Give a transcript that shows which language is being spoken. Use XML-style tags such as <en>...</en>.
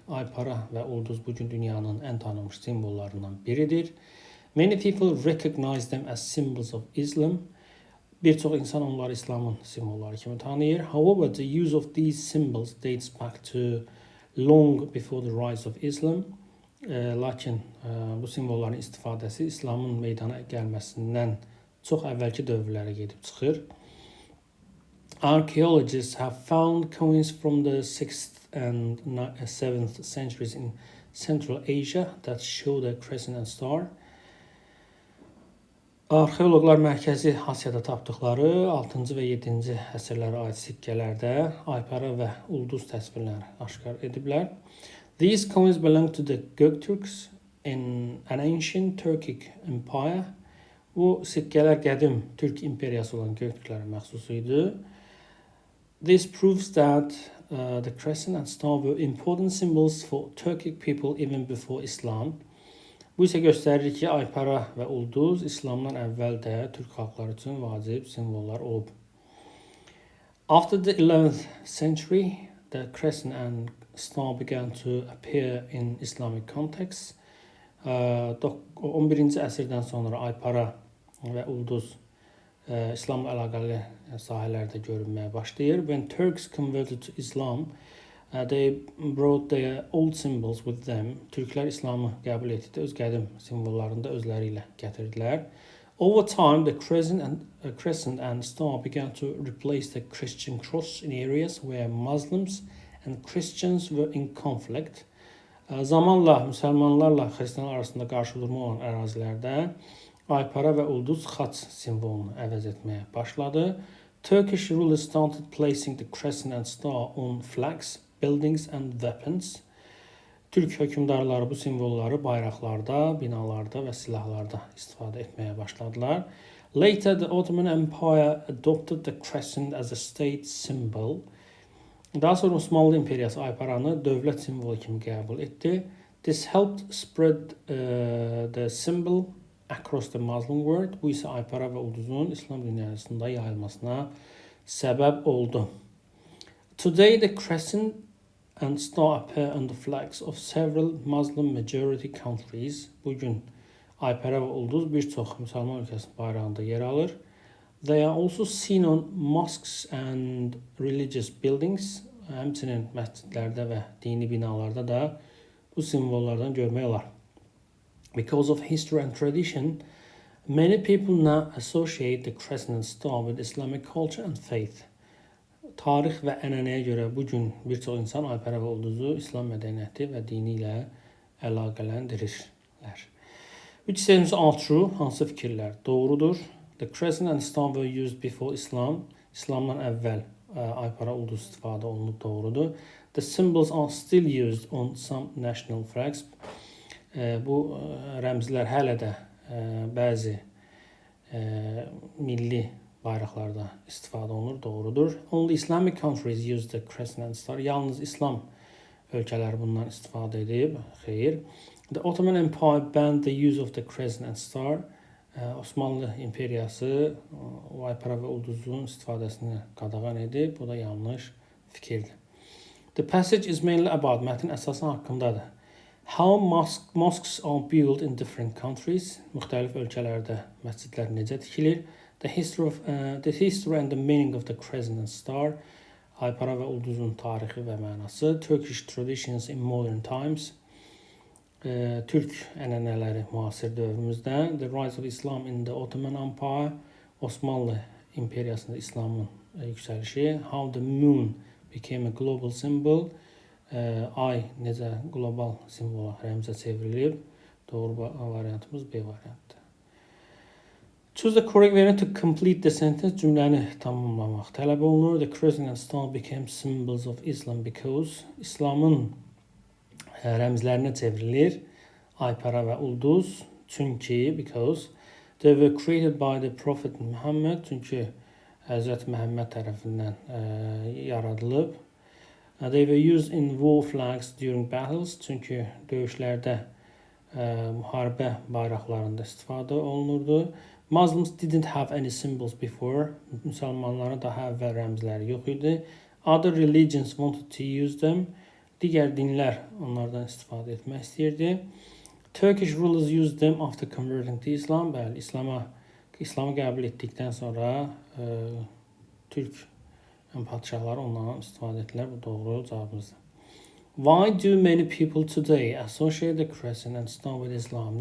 <az>Aypara və ulduz bugün dünyanın ən tanınmış simvollarından biridir.</az> <en>Many people recognize them as symbols of Islam.</en> <az>Bir çox insan onları İslamın simvolları kimi tanıyır.</az> <en>However, the use of these symbols dates back to long before the rise of Islam.</en> <az>Lakin bu simvolların istifadəsi İslamın meydana gəlməsindən çox əvvəlki dövrlərə gedib çıxır.</az> <en>Archaeologists have found coins from the 6th and 7th centuries in Central Asia that show the crescent and star.</en> <az>Arxeoloqlar Mərkəzi Asiyada tapdıqları 6-cı və 7-ci əsrlərə aid sikkələrdə aypara və ulduz təsvirləri aşkar ediblər.</az> <en>These coins belong to the Göktürks in an ancient Turkic empire.</en> <az>Bu sikkələr qədim Türk imperiyası olan Göktürklərə məxsus idi.</az> <en>This proves that the crescent and star were important symbols for Turkic people even before Islam.</en> <az>Bu isə göstərir ki, aypara və ulduz İslamdan əvvəl də Türk xalqları üçün vacib simvollar olub.</az> <en>After the 11th century, the crescent and star began to appear in Islamic context.</en> <az>11-ci əsrdən sonra aypara və ulduz İslamla əlaqəli sahələrdə görünməyə başlayır.</az> <en>When Turks converted to Islam, they brought their old symbols with them.</en> <az>Türklər İslamı qəbul etdikdə öz qədim simvollarını da özləri ilə gətirdilər.</az> <en>Over time, the crescent and star began to replace the Christian cross in areas where Muslims and Christians were in conflict.</en> <az>Zamanla müsəlmanlarla xristianlar arasında qarşıdurma olan ərazilərdə aypara və ulduz xaç simvolunu əvəz etməyə başladı.</az> <en>Turkish rulers started placing the crescent and star on flags, buildings and weapons.</en> <az>Türk hökmdarları bu simvolları bayraqlarda, binalarda və silahlarda istifadə etməyə başladılar.</az> <en>Later, the Ottoman Empire adopted the crescent as a state symbol.</en> <az>Daha sonra Osmanlı İmperiyası ayparanı dövlət simvolu kimi qəbul etdi.</az> <en>This helped spread the symbol across the Muslim world.</en> <az>Bu isə aypara və ulduzun İslam dünyasında yayılmasına səbəb oldu.</az> <en>Today, the crescent and star appear on the flags of several Muslim majority countries.</en> <az>Bugün aypara və ulduz bir çox müsəlman ölkəsinin bayrağında yer alır.</az> <en>They are also seen on mosques and religious buildings.</en> <az>Həmçinin məscidlərdə və dini binalarda da bu simvollardan görmək olar.</az> <en>Because of history and tradition, many people now associate the crescent and star with Islamic culture and faith.</en> <az>Tarix və ənənəyə görə bugün bir çox insan aypara və ulduzu İslam mədəniyyəti və dini ilə əlaqələndirirlər.</az> <en>Which statements are true?</en> <az>Hansı fikirlər doğrudur?</az> <en>The crescent and star were used before Islam.</en> <az>İslamdan əvvəl aypara ulduz istifadə olunub, doğrudur.</az> <en>The symbols are still used on some national flags.</en> <az>Bu rəmzlər hələ də bəzi milli bayraqlarda istifadə olunur, doğrudur.</az> <en>Only Islamic countries use the crescent and star.</en> <az>Yalnız İslam ölkələri bundan istifadə edib, xeyr.</az> <en>The Ottoman Empire banned the use of the crescent and star.</en> <az>Osmanlı İmperiyası aypara və ulduzun istifadəsini qadağan edib. Bu da yanlış fikirdir.</az> <en>The passage is mainly about,</en> <az>mətn əsasən haqqındadır.</az> <en>How mosques are built in different countries.</en> <az>Müxtəlif ölkələrdə məscidlər necə tikilir.</az> <en>The history and the meaning of the crescent and star.</en> <az>Aypara və ulduzun tarixi və mənası.</az> <en>Turkish traditions in modern times.</en> <az>Türk ənənələri müasir dövrümüzdə.</az> <en>The rise of Islam in the Ottoman Empire.</en> <az>Osmanlı imperiyasında İslamın yüksəlişi.</az> <en>How the moon became a global symbol.</en> <az>Ay necə global simvola, rəmzə çevrilib. Doğru variantımız B variantıdır.</az> <en>Choose the correct variant to complete the sentence.</en> <az>Cümləni tamamlamaq tələb olunur.</az> <en>The crescent and star became symbols of Islam because</en> <az>İslamın rəmzlərinə çevrilir. Aypara və ulduz. Çünki,</az> <en>because they were created by the Prophet Muhammad.</en> <az>Çünki Həzrət Məhəmməd tərəfindən yaradılıb.</az> <en>They were used in war flags during battles.</en> <az>Çünki döyüşlərdə müharibə bayraqlarında istifadə olunurdu.</az> <en>Muslims didn't have any symbols before.</en> <az>Müsəlmanların daha əvvəl rəmzləri yox idi.</az> <en>Other religions wanted to use them.</en> <az>Digər dinlər onlardan istifadə etmək istəyirdi.</az> <en>Turkish rulers used them after converting to Islam.</en> <az>Bəli, İslamı qəbul etdikdən sonra Türk padşahları ondan istifadə etdilər. Bu doğru cavabımızdır.</az> <en>Why do many people today associate the crescent and star with Islam?</en>